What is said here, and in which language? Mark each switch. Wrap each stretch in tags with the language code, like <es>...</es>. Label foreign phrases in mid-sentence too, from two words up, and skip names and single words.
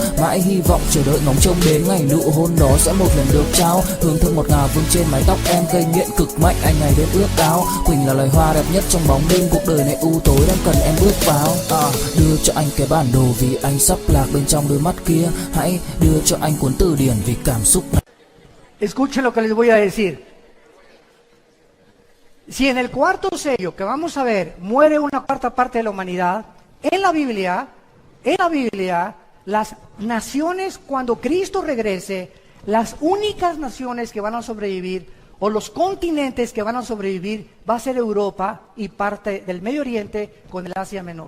<vi>Mãi hy vọng chờ đợi ngóng trông đến ngày nụ hôn đó sẽ một lần được trao. Hương thơm ngọt ngào vương trên mái tóc em gây nghiện cực mạnh, anh ngày đêm ước ao. Quỳnh là loài hoa đẹp nhất trong bóng đêm, cuộc đời này u tối đang cần em bước vào. Đưa cho anh cái bản đồ vì anh sắp lạc bên trong đôi mắt kia. Hãy đưa cho anh cuốn từ điển vì cảm xúc này.</vi> <es>Escuchen lo que les voy a decir. Si en el cuarto sello que vamos a ver muere una cuarta parte de la humanidad, en la Biblia, las naciones cuando Cristo regrese, las únicas naciones que van a sobrevivir o los continentes que van a sobrevivir va a ser Europa y parte del Medio Oriente con el Asia Menor.</es>